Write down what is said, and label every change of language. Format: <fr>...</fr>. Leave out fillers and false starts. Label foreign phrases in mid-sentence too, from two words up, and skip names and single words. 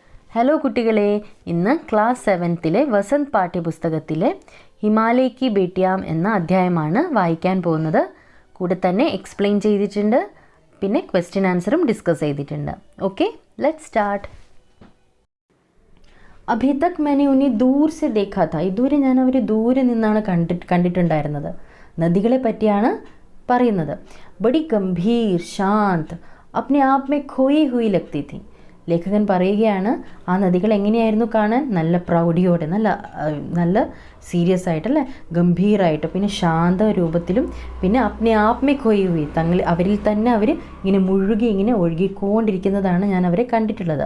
<ml>ഹലോ കുട്ടികളെ, ഇന്ന് ക്ലാസ് 7ലെ വസന്ത് പാഠ്യപുസ്തകത്തിലെ ഹിമാലയ കി ബേട്ടിയാം എന്ന അധ്യായമാണ് വായിക്കാൻ പോകുന്നത്. കൂടെ തന്നെ എക്സ്പ്ലെയിൻ ചെയ്തിട്ടുണ്ട്, പിന്നെ</ml> <en>question answer discuss</en> <ml>ചെയ്തിട്ടുണ്ട്.</ml> <en>Okay, let's start.</en> <hi>अभी तक मैंने उन्हें दूर से देखा था.</hi> <ml>ഇതുവരെ ഞാൻ അവർ ദൂരെ നിന്നാണ് കണ്ടിട്ടുണ്ടായിരുന്നത്. നദികളെ പറ്റിയാണ് പറയുന്നത്.</ml> <hi>बड़ी गंभीर शांत अपने आप में खोई हुई लगती थी.</hi> <ml>ലേഖകൻ പറയുകയാണ്, ആ നദികൾ എങ്ങനെയായിരുന്നു കാണാൻ? നല്ല പ്രൗഢിയോടെ, നല്ല സീരിയസ് ആയിട്ടല്ലേ, ഗംഭീരമായിട്ട്, പിന്നെ ശാന്ത രൂപത്തിലും, പിന്നെ</ml> <hi>अपने आप में खोई हुई,</hi> <ml>അവരിൽ തന്നെ അവർ ഇങ്ങനെ മുഴുകി ഇങ്ങനെ ഒഴുകിക്കൊണ്ടിരിക്കുന്നതാണ് ഞാൻ അവരെ കണ്ടിട്ടുള്ളത്.</ml>